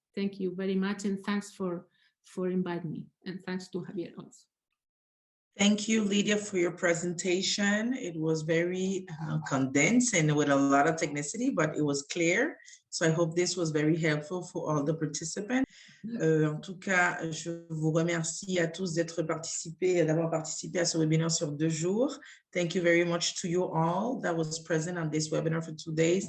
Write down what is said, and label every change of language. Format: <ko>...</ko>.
<en>Thank you very much, and thanks for inviting me, and thanks to Javier also. Thank you, Lydia, for your presentation. It was very condensed and with a lot of technicity, but it was clear. So I hope this was very helpful for all the participants.</en> <fr>En tout cas, je vous remercie à tous d'avoir participé à ce webinaire sur 2 jours.</fr> <en>Thank you very much to you all that was present on this webinar for 2 days.</en>